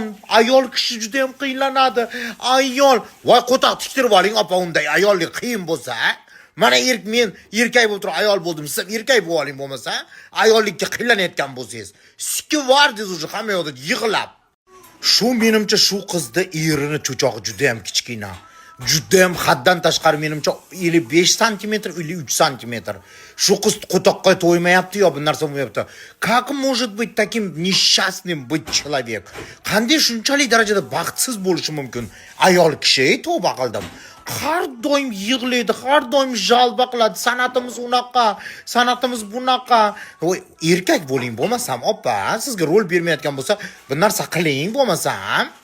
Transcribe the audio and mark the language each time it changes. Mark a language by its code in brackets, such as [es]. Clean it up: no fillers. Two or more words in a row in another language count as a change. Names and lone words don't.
[uz] Ayol kishi juda ham qiynlanadi. Ayol, voy qo'toq tiktirib oling, opa, unday ayollik qiyin bo'lsa, mana men erkak bo'lib turib ayol bo'ldim, siz erkak bo'lib oling bo'lmasa, ayollikka qiynlanayotgan bo'lsangiz, sikivardingiz уже hamma yoqda yig'lab. Shu menimcha shu qizda erini cho'chog'i juda ham kichkina. Juda ham haddan tashqari menimcha 55 sm, 53 sm. Shu qiz qo'toqqa to'ymayapti yo bu narsa bo'lmayapti. [ru] Как может быть таким несчастным быть человек? [uz] Qanday shunchalik darajada baxtsiz bo'lishi mumkin? Ayol kishi, tavba qildim. Har doim yig'laydi, har doim jalba qiladi. San'atimiz unaqa, san'atimiz bunaqa. Voy, erkak bo'ling bo'lmasam, opa, sizga rol bermayotgan bo'lsa, bir narsa qiling bo'lmasam.